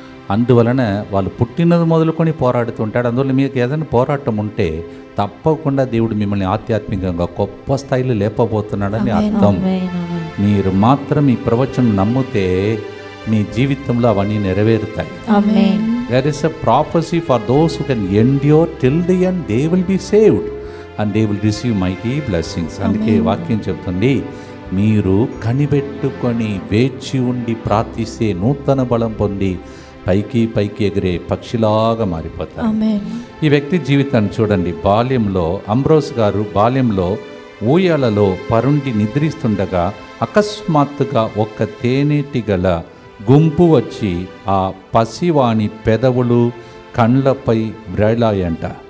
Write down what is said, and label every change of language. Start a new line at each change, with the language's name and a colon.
Telugu: అందువలన వాళ్ళు పుట్టినది మొదలుకొని పోరాడుతుంటాడు. అందువల్ల మీకు ఏదైనా పోరాటం ఉంటే తప్పకుండా దేవుడు మిమ్మల్ని ఆధ్యాత్మికంగా గొప్ప స్థాయిలో లేపబోతున్నాడని అర్థం. మీరు మాత్రం ఈ ప్రవచనం నమ్మితే మీ జీవితంలో అవన్నీ నెరవేరుతాయి.
English: There is a prophecy for those who can endure till the end, they will be saved and they will receive mighty blessings.
Telugu: అందుకే వాక్యం చెప్తుంది, మీరు కనిపెట్టుకొని వేచి ఉండి ప్రార్థిస్తే నూతన బలం పొంది పైకి పైకి ఎగిరే పక్షిలాగా మారిపోతారు. ఈ వ్యక్తి జీవితాన్ని చూడండి. బాల్యంలో అంబ్రోస్ గారు బాల్యంలో ఊయలలో పరుండి నిద్రిస్తుండగా అకస్మాత్తుగా ఒక తేనెటి గల గుంపు వచ్చి ఆ పసివాణి పెదవులు కండ్లపై వ్రేలాయంట.